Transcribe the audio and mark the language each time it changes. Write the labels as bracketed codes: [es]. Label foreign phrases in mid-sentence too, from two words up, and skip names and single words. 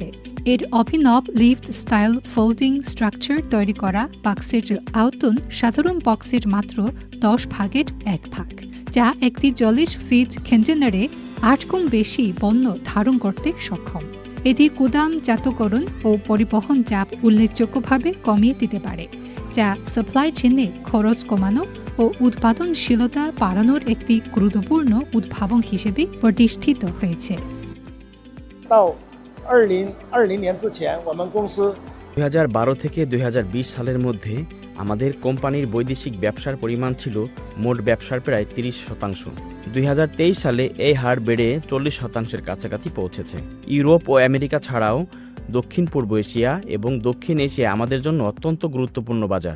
[bn] এর অভিনব [en] lift style folding structure [bn] তৈরি করা বক্সের আয়তন সাধারণ বক্সের মাত্র 10 ভাগের 1 ভাগ, যা একটি 40 ফিট কন্টেনারে 8 গুণ বেশি পণ্য ধারণ করতে সক্ষম। এটি গুদামজাতকরণ ও পরিবহন চাপ উল্লেখযোগ্যভাবে কমিয়ে দিতে পারে, যা [en] supply chain [bn] খরচ কমানো ও উৎপাদনশীলতা বাড়ানোর একটি গুরুত্বপূর্ণ উদ্ভাবন হিসেবে প্রতিষ্ঠিত হয়েছে। [zh] 2020 年之前，我们公司 [bn] 2012 থেকে 2020 সালের মধ্যে আমাদের কোম্পানির বৈদেশিক ব্যবসার পরিমাণ ছিল মোট ব্যবসার প্রায় 30%। 2023 সালে এই হার বেড়ে 40%-এর কাছাকাছি পৌঁছেছে। ইউরোপ ও আমেরিকা ছাড়াও দক্ষিণ পূর্ব এশিয়া এবং দক্ষিণ এশিয়া আমাদের জন্য অত্যন্ত গুরুত্বপূর্ণ বাজার।